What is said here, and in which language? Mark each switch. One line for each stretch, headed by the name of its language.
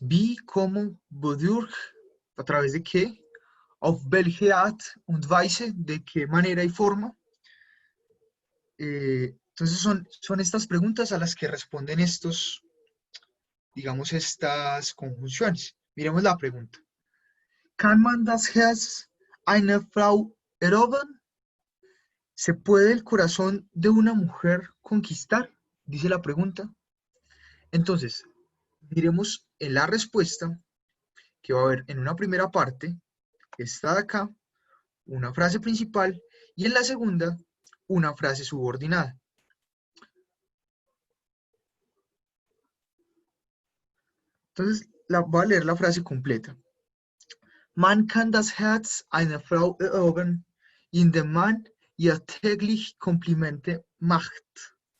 German: Wie,
Spanish: cómo,
German: wodurch,
Spanish: a través de qué,
German: auf welche Art und Weise,
Spanish: de qué manera y forma. Entonces son estas preguntas a las que responden estos, digamos, estas conjunciones. Miremos la pregunta.
German: Kann man das Herz einer Frau erobern?
Spanish: ¿Se puede el corazón de una mujer conquistar? Dice la pregunta. Entonces, miremos en la respuesta que va a haber en una primera parte, esta de acá, una frase principal, y en la segunda, una frase subordinada. Entonces, voy a leer la frase completa.
German: Man kann das Herz einer Frau erobern, indem man ihr täglich Komplimente macht.